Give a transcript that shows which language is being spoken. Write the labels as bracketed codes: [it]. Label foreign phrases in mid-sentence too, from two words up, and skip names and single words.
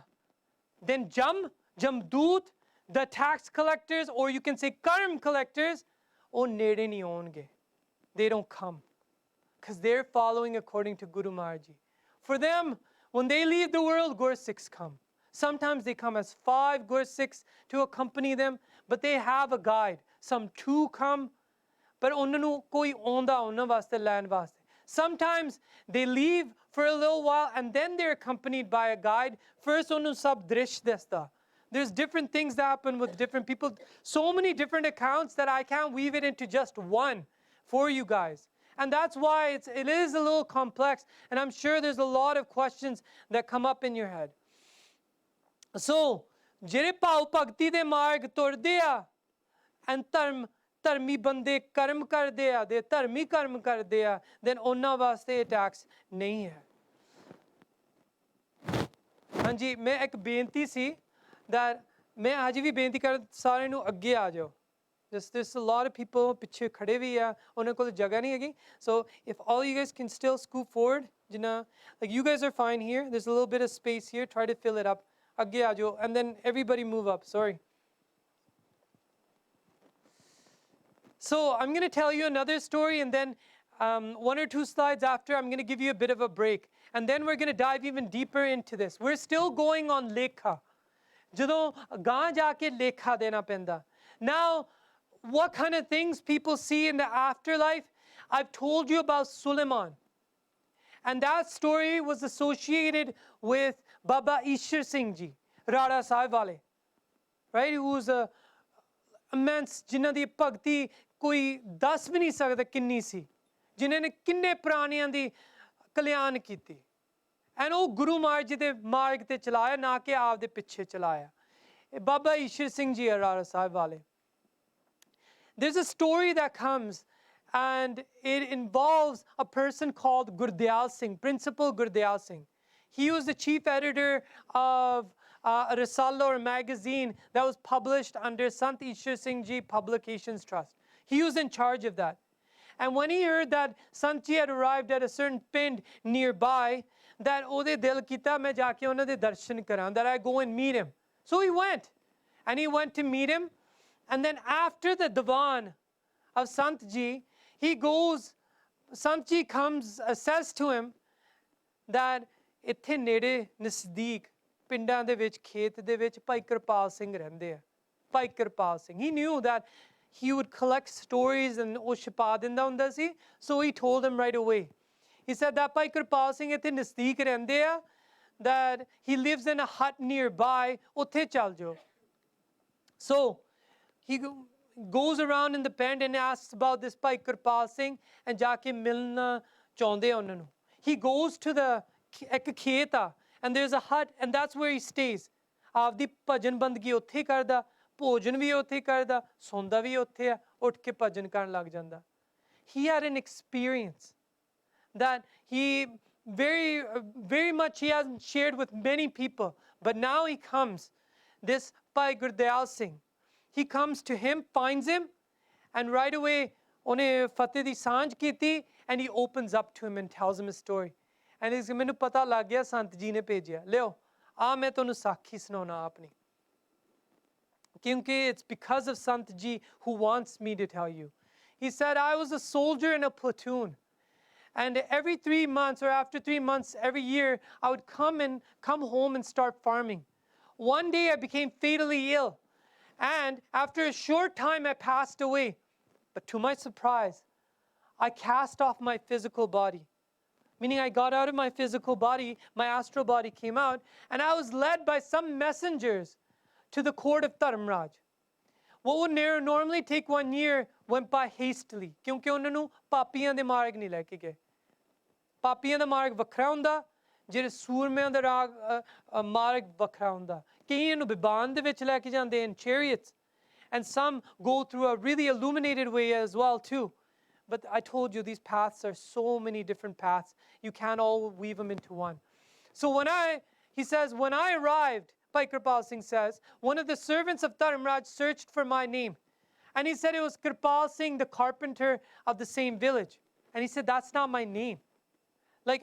[en] Then Jamdoot, the tax collectors, or you can say Karam collectors, [pa] ਉਹ ਨੇੜੇ ਨਹੀਂ ਆਉਂਗੇ. [en] They don't come. Because they're following according to Guru Maharaj Ji. For them, when they leave the world, Gursikhs come. Sometimes they come as 5 Gursikhs to accompany them, but they have a guide. Some 2 come, but [pa] ਉਹਨਾਂ ਨੂੰ ਕੋਈ ਆਉਂਦਾ ਉਹਨਾਂ ਵਾਸਤੇ ਲੈਣ ਵਾਸਤੇ. [en] Sometimes they leave for a little while and then they're accompanied by a guide. [pa] First ਉਹਨੂੰ ਸਭ ਦ੍ਰਿਸ਼ ਦੱਸਦਾ. [en] There's different things that happen with different people. So many different accounts that I can't weave it into just one for you guys. And that's why it is a little complex. And I'm sure there's a lot of questions that come up in your head. So, [pa] ਜਿਹੜੇ ਭਾਵ ਭਗਤੀ ਦੇ ਮਾਰਗ ਤੁਰਦੇ ਆ and ਧਰਮੀ ਬੰਦੇ ਕਰਮ ਕਰਦੇ ਆ ਦੇ ਧਰਮੀ ਕਰਮ ਕਰਦੇ ਆ then ਉਹਨਾਂ ਵਾਸਤੇ ਟੈਕਸ ਨਹੀਂ ਹੈ ਹਾਂਜੀ ਮੈਂ ਇੱਕ ਬੇਨਤੀ ਸੀ [en] that [pa] ਮੈਂ ਅੱਜ ਵੀ ਬੇਨਤੀ ਕਰ ਸਾਰਿਆਂ ਨੂੰ ਅੱਗੇ ਆ ਜਾਓ [en] there's a lot of people [pa] ਪਿੱਛੇ ਖੜੇ ਵੀ ਆ ਉਹਨਾਂ ਕੋਲ ਜਗ੍ਹਾ ਨਹੀਂ ਹੈਗੀ [en] so if all you guys can still scoot forward ਜਿੰਨਾ like you guys are fine here there's a little bit of space here try to fill it up [pa] ਅੱਗੇ ਆ ਜਾਓ [en] and then everybody move up sorry so I'm going to tell you another story and then one or two slides after I'm going to give you a bit of a break and then we're going to dive even deeper into this we're still going on [pa] ਲੇਖਾ ਜਦੋਂ ਗਾਂ ਜਾ ਕੇ ਲੇਖਾ ਦੇਣਾ ਪੈਂਦਾ [en] now what kind of things people see in the afterlife I've told you about Suleiman and that story was associated with [pa] Baba Ishar Singh Ji Rada Sahib wale [en] right who was a immense [pa] ਜਿਨ੍ਹਾਂ ਦੀ ਭਗਤੀ ਕੋਈ ਦੱਸ ਵੀ ਨਹੀਂ ਸਕਦਾ ਕਿੰਨੀ ਸੀ ਜਿਨ੍ਹਾਂ ਨੇ ਕਿੰਨੇ ਪ੍ਰਾਣੀਆਂ ਦੀ ਕਲਿਆਣ ਕੀਤੀ and ਉਹ ਗੁਰੂ ਮਹਾਰਾਜ ਜੀ ਦੇ ਮਾਰਗ ਤੇ ਚਲਾਇਆ ਨਾ ਕਿ ਆਪ ਦੇ ਪਿੱਛੇ ਚਲਾਇਆ ਬਾਬਾ ਈਸ਼ਰ ਸਿੰਘ ਜੀ ਰਾੜਾ ਸਾਹਿਬ ਵਾਲੇ [en] there's a story that comes and it involves a person called Gurdial Singh Principal Gurdial Singh he was the chief editor of a risala or a magazine that was published under Sant Ishar Singh Ji Publications Trust he was in charge of that and when he heard that Sant Ji had arrived at a certain pind nearby that [pa] ਉਹਦੇ ਦਿਲ ਕੀਤਾ ਮੈਂ ਜਾ ਕੇ ਉਹਨਾਂ ਦੇ ਦਰਸ਼ਨ ਕਰਾਂ [en] that I go and meet him so he went and he went to meet him and then after the divan of Sant Ji he goes Sant Ji comes says to him that [pa] ਇੱਥੇ ਨੇੜੇ ਨਜ਼ਦੀਕ ਪਿੰਡਾਂ ਦੇ ਵਿੱਚ ਖੇਤ ਦੇ ਵਿੱਚ ਭਾਈ ਕਿਰਪਾਲ ਸਿੰਘ ਰਹਿੰਦੇ ਆ ਭਾਈ ਕਿਰਪਾਲ ਸਿੰਘ [en] he knew that he would collect stories and [pa] ਉਹ ਛਪਾ ਦਿੰਦਾ ਹੁੰਦਾ ਸੀ [en] so he told him right away he said that [pa] ਭਾਈ ਕਿਰਪਾਲ ਸਿੰਘ ਇੱਥੇ ਨਜ਼ਦੀਕ ਰਹਿੰਦੇ ਆ [en] that he lives in a hut nearby [pa] ਉੱਥੇ ਚੱਲ ਜਾਓ [en] so he goes around in the pind and asks about this ਭਾਈ ਕਿਰਪਾਲ ਸਿੰਘ and [pa] ਜਾ ਕੇ ਮਿਲਣਾ ਚਾਹੁੰਦੇ ਆ ਉਹਨਾਂ ਨੂੰ [en] he goes to the [pa] ਇੱਕ ਖੇਤ ਆ [en] and there's a hut and that's where he stays [pa] ਆਪਦੀ ਭਜਨ ਬੰਦਗੀ ਉੱਥੇ ਕਰਦਾ ਭੋਜਨ ਵੀ ਉੱਥੇ ਕਰਦਾ ਸੌਂਦਾ ਵੀ ਉੱਥੇ ਆ ਉੱਠ ਕੇ ਭਜਨ ਕਰਨ ਲੱਗ ਜਾਂਦਾ [en] he had an experience that he very much he hasn't shared with many people but now he comes this Bhai Gurdial Singh he comes to him finds him and right away [pa] ਉਹਨੇ ਫਤਿਹ ਦੀ ਸਾਂਝ ਕੀਤੀ [en] and he opens up to him and tells him a story and he's [pa] ਮੈਨੂੰ ਪਤਾ ਲੱਗ ਗਿਆ ਸੰਤ ਜੀ ਨੇ ਭੇਜਿਆ ਲਿਓ ਆ ਮੈਂ ਤੁਹਾਨੂੰ ਸਾਖੀ ਸੁਣਾਉਣਾ ਆਪਣੀ [en] ਕਿਉਂਕਿ it's because of Sant Ji who wants me to tell you he said I was a soldier in a platoon and every 3 months or after 3 months every year I would come home and start farming one day I became fatally ill and after a short time I passed away but to my surprise I cast off my physical body meaning I got out of my physical body my astral body came out and I was led by some messengers to the court of Dharam Raj what would normally take 1 year went by hastily [pa] ਕਿਉਂਕਿ ਉਹਨਾਂ ਨੂੰ ਪਾਪੀਆਂ ਦੇ ਮਾਰਗ ਨਹੀਂ ਲੈ ਕੇ ਗਏ ਪਾਪੀਆਂ ਦਾ ਮਾਰਗ ਵੱਖਰਾ ਹੁੰਦਾ ਜਿਹੜੇ ਸੂਰਮਿਆਂ ਦਾ ਮਾਰਗ ਵੱਖਰਾ ਹੁੰਦਾ ਕਈਆਂ ਨੂੰ ਬਿਬਾਨ ਦੇ ਵਿੱਚ ਲੈ ਕੇ ਜਾਂਦੇ in [en] chariots and some go through a really illuminated way as well too but I told you these paths are so many different paths you can't all weave them into one so he says when I arrived Bhai Kirpal Singh says one of the servants of Dharam Raj searched for my name and he said it was Kirpal Singh the carpenter of the same village and he said that's not my name like